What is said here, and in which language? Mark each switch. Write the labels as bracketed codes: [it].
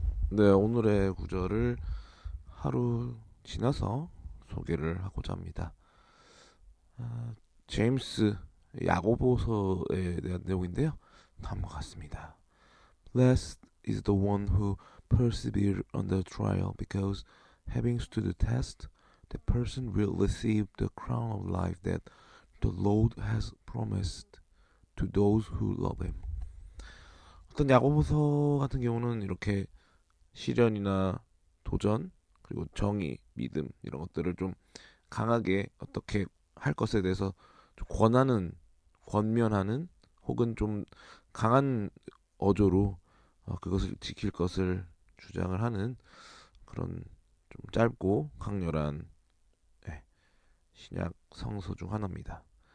[ko] 네, 오늘의 구절을 하루 지나서 소개를 하고자 합니다. 아, 제임스 야고보서에 대한 내용인데요. 다음과 같습니다. [en] Blessed is the one who perseveres under trial, because having stood the test, the person will receive the crown of life that the Lord has promised to those who love him. [ko] 어떤 야고보서 같은 경우는 이렇게 시련이나 도전, 그리고 정의, 믿음 이런 것들을 좀 강하게 어떻게 할 것에 대해서 좀 권면하는, 혹은 좀 강한 어조로 그것을 지킬 것을 주장을 하는 그런 좀 짧고 강렬한, 예, 신약 성서 중 하나입니다.